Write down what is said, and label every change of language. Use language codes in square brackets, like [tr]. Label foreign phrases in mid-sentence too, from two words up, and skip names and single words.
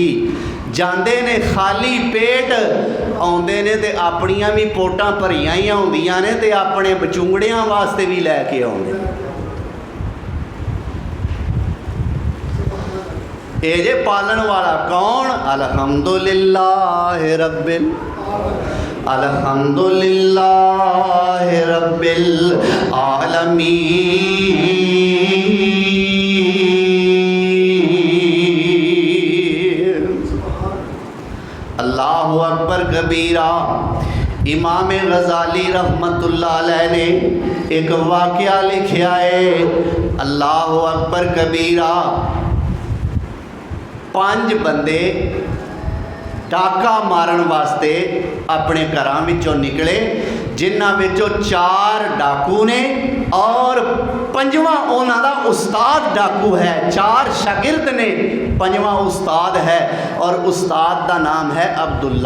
[pa] ਜਾਂਦੇ ਨੇ ਖ਼ਾਲੀ ਪੇਟ, ਆਉਂਦੇ ਨੇ ਤੇ ਅਪਣੀਆਂ ਭੀ ਪੋਟਾਂ ਭਰੀਆਂ ਹੀ ਹੁੰਦੀਆਂ ਨੇ ਤੇ ਅਪਣੇ ਬਚੁੰਗੜੀਆਂ ਵਾਸਤੇ ਭੀ ਲੈਕੇ ਆਉਂਦੇ। ਯੇ ਜੇ ਪਾਲਣ ਵਾਲਾ ਕੌਣ? [ar] الحمد لله رب الحمد لله رب العالمين. الله أكبر كبيرا. [pa] ਇਮਾਮ ਗ਼ਜ਼ਾਲੀ [ar] رحمة الله عليه [pa] ਨੇ ਇਕ ਵਾਕਿਆ ਲਿਖਿਆ ਹੈ, [ar] الله أكبر كبيرا. [pa] 5 ਬੰਦੇ ਡਾਕਾ ਮਾਰਨ ਵਾਸਤੇ ਅਪਣੇ ਘਰਾਂ ਵਿਚੋਂ ਨਿਕਲੇ, ਜਿਨ੍ਹਾਂ ਵਿਚੋਂ 4 ਡਾਕੂ ਨੇ ਔਰ 5ਵਾਂ ਉਨ੍ਹਾਂ ਦਾ ਉਸਤਾਦ ਡਾਕੂ ਹੈ। 4 ਸ਼ਾਗਿਰਦ ਨੇ, 5ਵਾਂ ਉਸਤਾਦ ਹੈ ਔਰ ਉਸਤਾਦ ਦਾ ਨਾਮ ਹੈ ਅਬਦੁੱਲਾ।